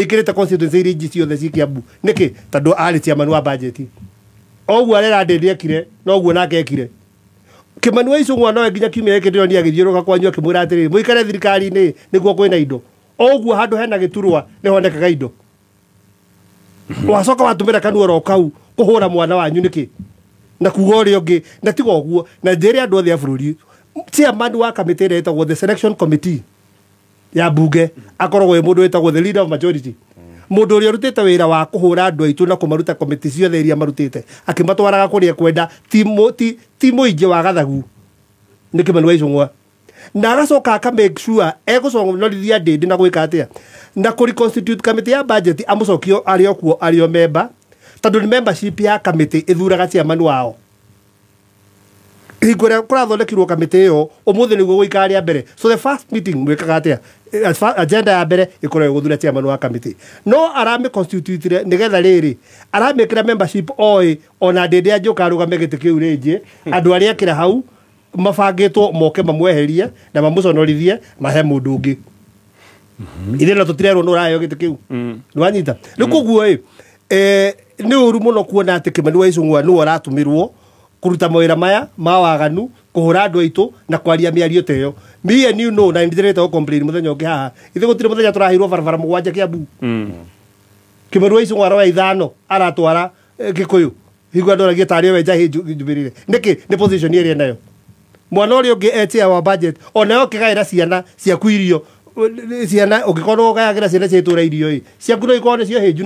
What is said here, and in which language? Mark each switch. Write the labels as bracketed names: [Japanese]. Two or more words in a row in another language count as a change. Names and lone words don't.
[Kikuyu] ikĩrĩte constituency iria ingĩ ciothe ci Kiambu nĩkĩ tondũ arĩ chairman wa budget oguo arera ndĩndĩ ekire noguo nake ekire Kimani wa Icũng'wa no nginya kiumia gĩkĩ ndĩroni agĩthiũrũka kwanyu akĩmwĩra atĩrĩrĩ mũikare thirikari-inĩ nĩguo kwĩna indo oguo handũ hena gĩturwa nĩ honekaga indo wacoka watũmĩra kanuoro kau kũhũra mwana wanyu nĩkĩ na kuga ũrĩa ũngĩ na tiga ũguo na njĩre andũ othe a bũrũri chairman wa kamĩtĩ ĩrĩa ĩtagwo [English] the selection committee [Kikuyu] ya mbunge akoragwo wĩ mũndũ wĩtagwo [English] the leader of majority [Kikuyu] mũndũ ũrĩa ũrutĩte wĩra wa kũhũra andũ aitũ na kũmaruta komiti ciothe iria marutĩte akĩmatwaraga kũrĩa kwenda ti mũingĩ wa gathagu nĩ Kimani wa Icũng'wa na agacoka akamake sure egũconorithia ndĩndĩ na gwĩka atĩa na kũreconstitute kamĩtĩ ya budget amũcokio arĩ okuo arĩ o member tondũ nĩ membership ya kamĩtĩ ĩthuraga chairman wao hingo ĩrĩa kũrathondekirwo kamĩtĩ ĩyo ũmũthĩ nĩguo gũikara rĩa mbere [English] so the first meeting [Kikuyu] mwĩkaga atĩa agenda ya mbere ĩkorwo gũthura chairman wa kamĩtĩ no aramĩconstitute nĩgetha rĩrĩ aramĩkĩra membership oĩ ona ndĩndĩ anjũka arũgame gĩtĩ kĩu rĩngĩ andũ arĩa akĩra hau mabangĩtwo moke mamweherie na mamũconorithie mahe mũndũ ũngĩ ithe no tũtirerwo nĩ ũraheo gĩtĩ kĩu nĩwanyita rĩu koguo nĩ ũru mũno kuona atĩ Kimani wa Icũng'wa nĩwe ũratũmĩrwo kũruta mawĩra maya ma waganu kũhũra andũ aitũ na kwaria mĩario ta ĩyo [English] me and you know [Kikuyu] na nĩndĩrĩte gũcomplain mũthenya ũngĩ haha ithe gũtirĩ mũthenya tũraheirwo barabara mũgwanja Kiambu Kimani wa Icũng'wa aroya ithano aratwara Gĩkũyũ hingo andũ aragia tarĩ we njahĩ njumĩrĩre nĩkĩ nĩ position ĩrĩa nayo mwana ũrĩa ũngĩ etia wa budget onayo ũkĩgaĩra ciana ciaku irio ciana ũngĩkorwo ũgayagĩra ciana cia itũũra irio ciaku no ikorwo nĩcio hĩnju